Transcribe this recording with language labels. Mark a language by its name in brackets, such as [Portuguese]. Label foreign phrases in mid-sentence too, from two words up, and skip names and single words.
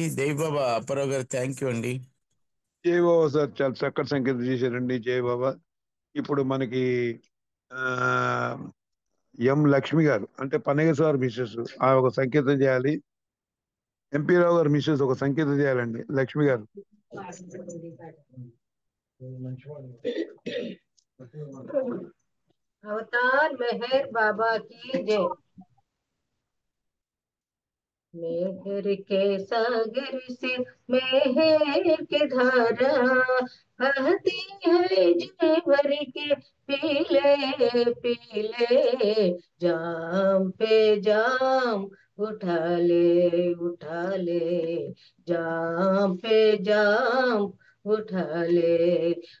[Telugu] దేవి బాబా అప్పారావు గారు [English] thank you [Telugu] అండి. జై బాబా సార్, చాలా చక్కటి సంకేతం చేశారండి. జై బాబా. ఇప్పుడు మనకి ఆ ఎం లక్ష్మి గారు అంటే పన్నగ [English] sir missus [Telugu] ఆ ఒక సంకేతం చేయాలి. ఎంపీ రావు గారు మిస్సెస్ ఒక సంకేతం చేయాలండి. లక్ష్మి గారు. [Hindi] अवतार मेहर बाबा की जय। मेहर के सागर से मेहर की धारा बहती है जी भर के पीले पीले, जाम पे जाम उठा ले, जाम पे जाम उठा ले।